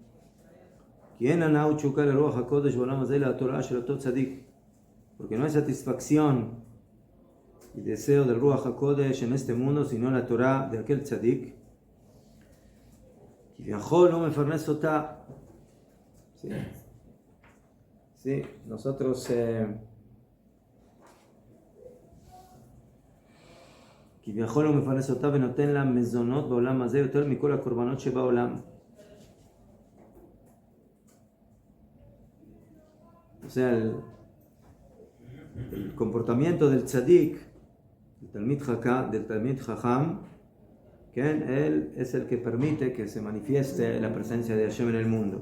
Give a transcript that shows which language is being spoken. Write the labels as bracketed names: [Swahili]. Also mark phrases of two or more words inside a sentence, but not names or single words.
[Spanish] Porque no hay satisfacción y deseo del [Hebrew] רוח הקודש [Spanish] en este mundo, sino la Torah de aquel tzadik. Sí, nosotros [Hebrew] כביכול הוא מפרנס אותה ונותן לה מזונות בעולם הזה יותר מכל הקורבנות שבעולם. [Spanish] O sea, el comportamiento del tzadik, del [Hebrew] תלמיד חכם, [Spanish] que él es el que permite que se manifieste la presencia de Hashem en el mundo.